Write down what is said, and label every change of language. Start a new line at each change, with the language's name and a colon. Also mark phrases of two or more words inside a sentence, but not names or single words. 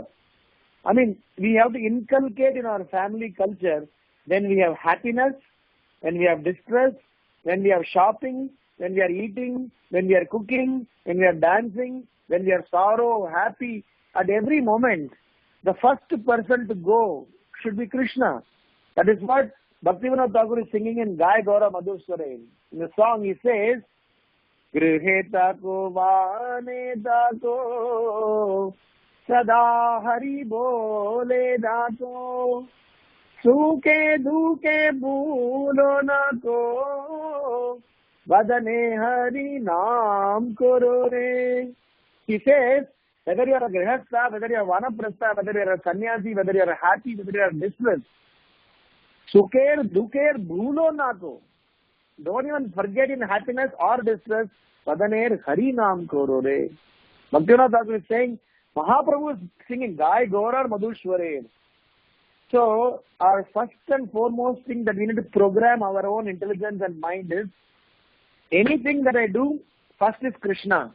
English: I mean, we have to inculcate in our family culture when we have happiness, when we have distress, when we are shopping, when we are eating, when we are cooking, when we are dancing, when we are sorrow, happy, at every moment, the first person to go should be Krishna. That is what Bhaktivinoda Thakur is singing in Gaya Gaura Madhusware. In the song he says,
Bangla: গৃহেতে কো বনেতে কো সদা হরি বলে ডাকো সুখে দুখে ভুলো না কো বদনে হরি নাম করো রে.
English: He says, whether you are a grihastha, whether you are vanaprastha, whether you are a sannyasi, whether you are happy, whether you are distressed,
Bangla: সুখের দুখের ভুলো না কো.
English: Don't even forget in happiness or distress,
Bangla: বদনের হরি নাম করো রে.
English: Bhaktivinoda Thakur is saying, Mahaprabhu is singing Gaya Gaura Madhusware. So, our first and foremost thing that we need to program our own intelligence and mind is, anything that I do, first is Krishna.